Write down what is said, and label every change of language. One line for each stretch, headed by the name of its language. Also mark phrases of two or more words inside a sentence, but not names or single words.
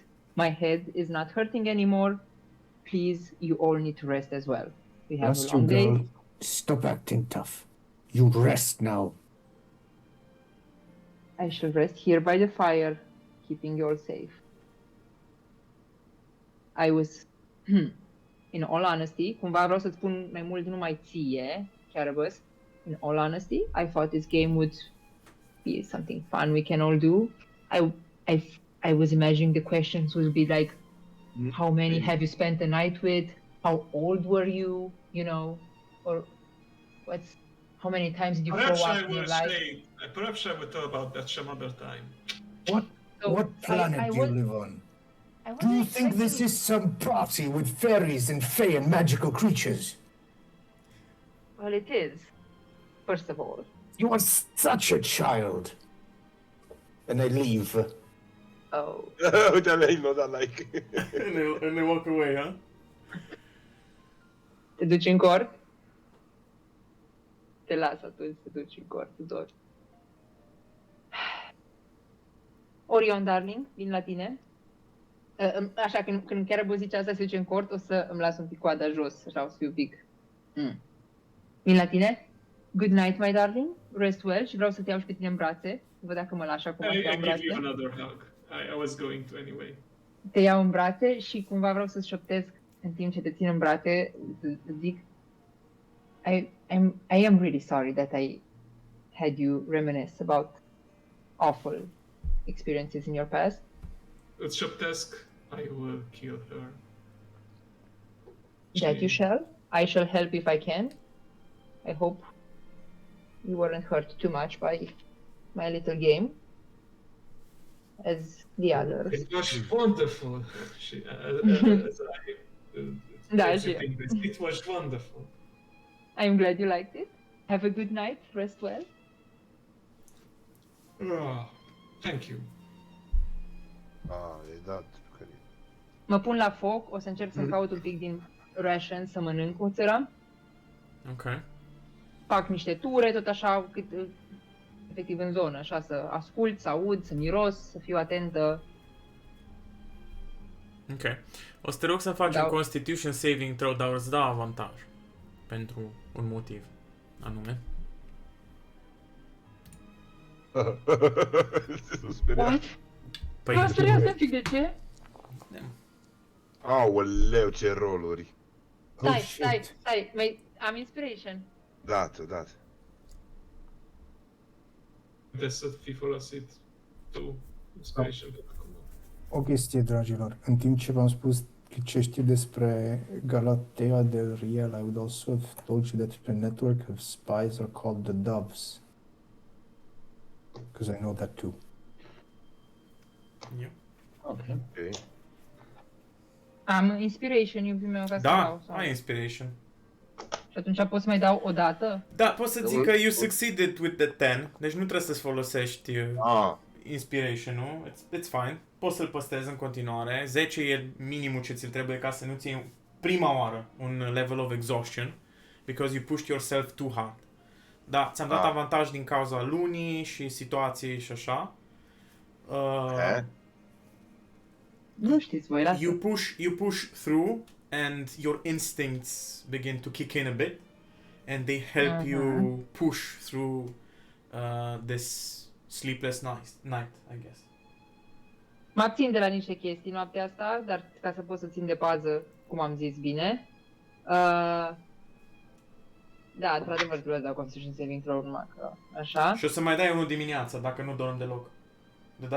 English: My head is not hurting anymore. Please, you all need to rest as well. We have Rest, a long you day. girl. Stop acting tough. You rest now. I shall rest here by the fire, keeping you all safe. I was, in all honesty,
Romanian: cumva vreau să-ți spun mai mult numai ție, Carabus.
English: In all honesty, I thought this game would be something fun we can all do. I was imagining the questions would be like, how many have you spent the night with? How old were you? You know, or how many times did you Perhaps throw I up in your will life? say, perhaps I will talk about that some other time. So What planet I do you was- live on? I Do you wasn't think this expecting- is some party with fairies and fae and magical creatures? Well, it is. First of all. You are such a child. And they leave. Oh.
Romanian: Uite, le-ai notat like.
English: And they walk away, huh?
Romanian: Te duci în cort? Te las atunci să te duci în cort, Tudor. Orion, darling, vin la tine. Așa, când chiar vă zice asta, se duce în cort, o să îmi las un pic coada jos, așa, o să fiu un pic. Vin la tine.
English: Good night, my darling. Rest well
Romanian: și vreau să te iau și pe tine în brațe. Văd dacă mă lași acum să te
English: I
Romanian: iau în
English: give you
Romanian: brațe.
English: another hug. I was going to anyway.
Romanian: Te iau în brațe și cumva vreau să-ți șoptesc în timp ce te țin în brațe, să zic
English: I am really sorry that I had you reminisce about awful experiences in your past. Shoptesk, I will kill her. That you shall. I shall help if I can. I hope you weren't hurt too much by my little game, as the others. It was wonderful. As
Romanian: Da,
English: I
Romanian: și-
English: think this, it was wonderful. I'm glad you liked it. Have a good night. Rest well. Thank you.
Romanian: E dat. Mă pun la foc, o să încerc să-mi caut un pic din ration să mănânc cu țăra. Ok. Fac niște ture, tot așa, cât, efectiv în zonă, așa, să ascult, să aud, să miros, să fiu atentă. Ok. O să te rog să faci Da. un
English: Constitution saving throw,
Romanian: dar îți da avantaj. Pentru un motiv anume. S-a speriat.
English: What?
Romanian: Păi, M-am speriat să fic, de ce? Aoleu, ce roluri. Stai, shit. stai, am inspiration. Dat. Puteți să fi folosit tu inspiration pentru acum. O chestie, dragilor. În timp ce v-am spus ce știu despre Galatea del Riel,
English: I would also have told you that the network of spies are called the Doves. Because I know that too.
Romanian: eu. Ok. Ok. Am inspiration, iubitul meu, ca să Da, dau. Sau... ai inspiration. Și atunci pot să mai dau o dată? Da, poți să zic că
English: you succeeded with the 10,
Romanian: deci nu trebuie să-ți folosești inspiration-ul,
English: it's fine.
Romanian: Poți să-l păstrezi în continuare. 10 e minimul ce ți-l trebuie ca să nu ții prima oară un
English: level of exhaustion, because you pushed yourself too hard.
Romanian: Da, ți-am dat avantaj din cauza lunii și situației și așa. Nu știți voi, lasă.
English: You push through and your instincts begin to kick in a bit and they help you push through this sleepless night, I guess.
Romanian: Mă abțin de la niște chestii noaptea asta, dar ca să pot să țin de pază, cum am zis bine. Da, într-adevăr trebuie să dau
English: Constitution Saving Throw
Romanian: numai că așa. Și o să mai dai unul dimineața dacă nu dorm deloc. De data